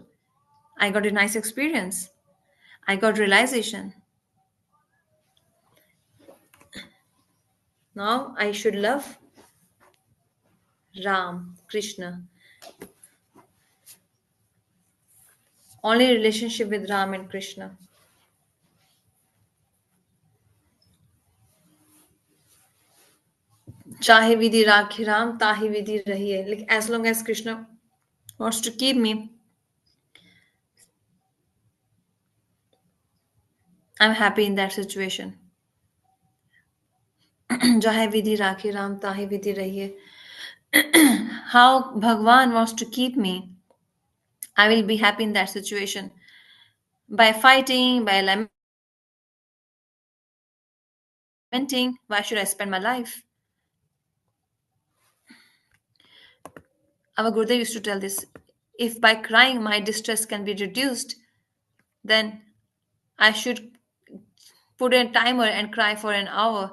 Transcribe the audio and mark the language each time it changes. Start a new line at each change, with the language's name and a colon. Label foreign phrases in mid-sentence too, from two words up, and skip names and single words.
English: I got a nice experience. I got realization. Now I should love Ram, Krishna. Only relationship with Ram and Krishna.
Hindi: चाहे विधि राखे राम ताहि विधि रहिए.
English: Like as long as Krishna wants to keep me, I'm happy in that situation.
Hindi: चाहे विधि राखे राम ताहि विधि रहिए.
English: How Bhagwan wants to keep me, I will be happy in that situation. by fighting, by lamenting. Why should I spend my life? Our Gurudev used to tell this: if by crying my distress can be reduced, then I should put a timer and cry for an hour.